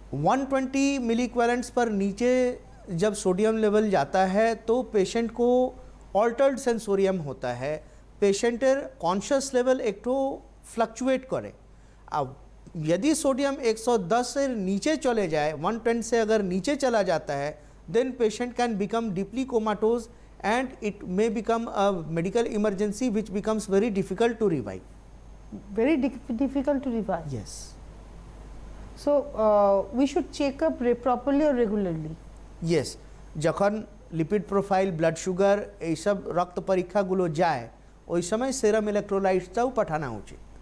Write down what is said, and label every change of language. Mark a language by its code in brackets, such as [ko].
[hi] 120 मिली equivalents पर नीचे जब सोडियम लेवल जाता है तो पेशेंट को ऑल्टर्ड सेंसोरियम होता है, पेशेंटर कॉन्शियस लेवल एक ठो फ्लक्चुएट करे। अब यदि सोडियम 110 से नीचे चले जाए, 110 से अगर नीचे चला जाता है, [en] Then patient can become deeply comatose and it may become a medical emergency which becomes very difficult to revive. Very difficult to revive. Yes. So we should check up properly or regularly. Yes. [bn] যখন lipid profile, blood sugar এইসব রক্ত পরীক্ষাগুলো যায় ওই সময় সেরাম ইলেকট্রোলাইটসটাও পাঠানো উচিত।